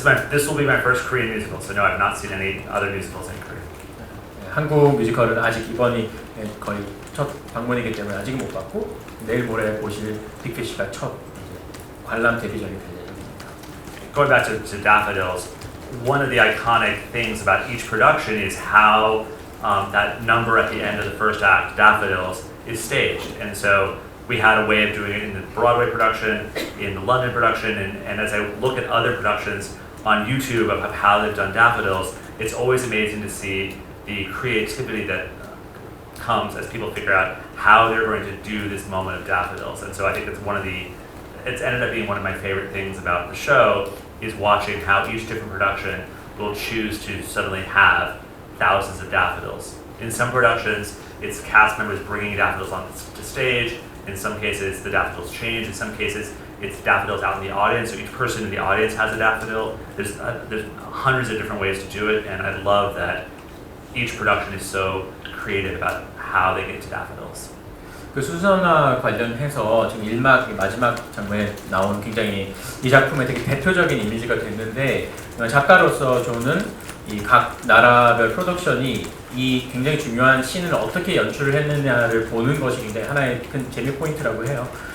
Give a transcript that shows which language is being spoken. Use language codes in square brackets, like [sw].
[en] This will be my first Korean musical, so no, I've not seen any other musicals in Korea. [ko] 한국 뮤지컬은 아직 이번이 거의 첫 방문이기 때문에 아직 못 봤고 내일 모레 보실 빅피쉬가 첫 관람 데뷔작이 될 예정입니다. [en] Going back to Daffodils, one of the iconic things about each production is how that number at the end of the first act, Daffodils, is staged. And so we had a way of doing it in the Broadway production, in the London production, and as I look at other productions on YouTube of how they've done Daffodils, it's always amazing to see the creativity that comes as people figure out how they're going to do this moment of daffodils. And so I think it's ended up being one of my favorite things about the show is watching how each different production will choose to suddenly have thousands of daffodils. In some productions, it's cast members bringing daffodils on to stage. In some cases, the daffodils change. In some cases, it's daffodils out in the audience, so each person in the audience has a daffodil. There's hundreds of different ways to do it, and I love that each production is so creative about how they get to daffodils. [ko] 그 수선화 관련해서 지금 1막 마지막 장면에 나온 굉장히 이 작품의 되게 대표적인 이미지가 됐는데 작가로서 저는 이 각 나라별 프로덕션이 이 굉장히 중요한 씬을 어떻게 연출을 했느냐를 보는 것이 굉장히 하나의 큰 재미 포인트라고 해요.